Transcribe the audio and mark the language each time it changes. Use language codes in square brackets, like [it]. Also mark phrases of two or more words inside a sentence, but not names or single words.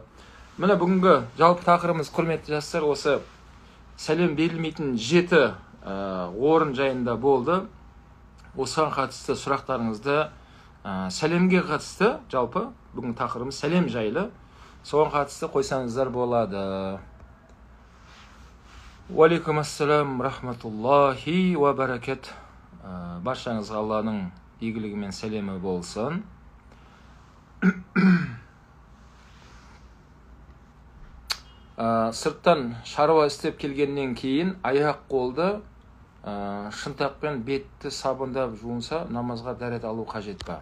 [kk] Міне бүгінгі жалпы тақырыбымыз, құрметті жастар, осы сәлем берілмейтін 7 орын жайында болды. Осыған қатысты сұрақтарыңызды, сәлемге қатысты, жалпы бүгін тақырыбымыз сәлем жайлы, соған қатысты қойсаңыздар болады. [ar] وعليكم السلام ورحمة الله وبركاته. [kk] Баршаңызға Алланың игілігімен сәлемі болсын. Сырттан шаруа істеп келгеннен кейін аяқ қолды шынтақпен бетті сабындап жуынса, намазға дәрет алу қажет па?